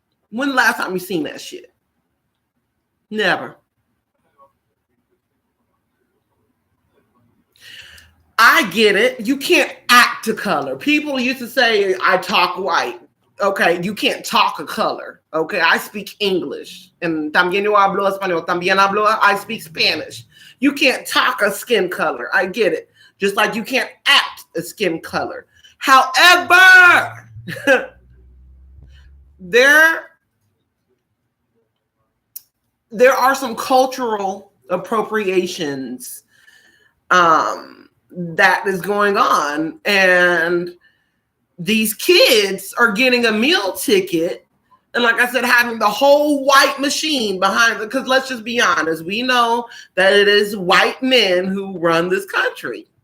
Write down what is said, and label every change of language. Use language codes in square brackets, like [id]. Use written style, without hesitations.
[en] When the last time you seen that shit? Never. I get it. You can't act a color. People used to say, I talk white. Okay, you can't talk a color. Okay, I speak English. [es] And también yo hablo español. También hablo, [en] I speak Spanish. You can't talk a skin color. I get it. Just like you can't act a skin color. However, there are some cultural appropriations that is going on, and these kids are getting a meal ticket, and like I said, having the whole white machine behind them, because let's just be honest, we know that it is white men who run this country.